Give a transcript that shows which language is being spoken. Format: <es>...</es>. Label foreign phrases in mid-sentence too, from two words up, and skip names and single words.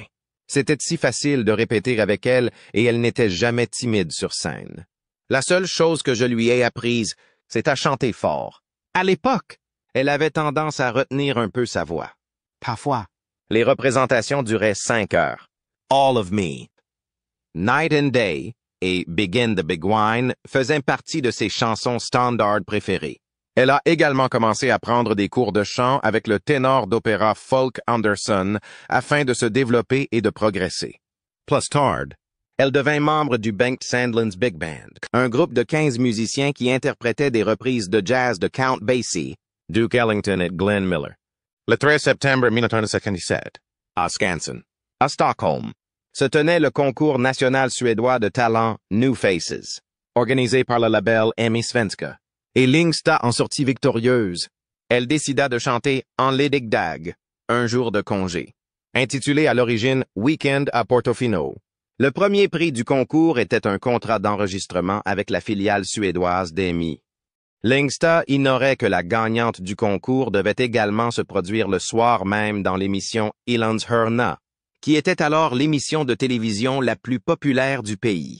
<fr>C'était si facile de répéter avec elle et elle n'était jamais timide sur scène. La seule chose que je lui ai apprise, c'est à chanter fort. À l'époque, elle avait tendance à retenir un peu sa voix. Parfois, les représentations duraient 5 heures. All of Me, Night and Day et Begin the Big Wine faisaient partie de ses chansons standards préférées. Elle a également commencé à prendre des cours de chant avec le ténor d'opéra Folk Anderson afin de se développer et de progresser. Plus tard, elle devint membre du Bengt Sandlin's Big Band, un groupe de 15 musiciens qui interprétaient des reprises de jazz de Count Basie, Duke Ellington et Glenn Miller. Le 13 septembre 1957, à Skansen, à Stockholm, se tenait le concours national suédois de talent New Faces, organisé par le label Emmy Svenska. Et Lindstad en sortit victorieuse. Elle décida de chanter En ledig dag, un jour de congé, intitulé à l'origine Weekend à Portofino. Le premier prix du concours était un contrat d'enregistrement avec la filiale suédoise d'EMI. Lyngstad ignorait que la gagnante du concours devait également se produire le soir même dans l'émission Islandshörna, qui était alors l'émission de télévision la plus populaire du pays.</fr>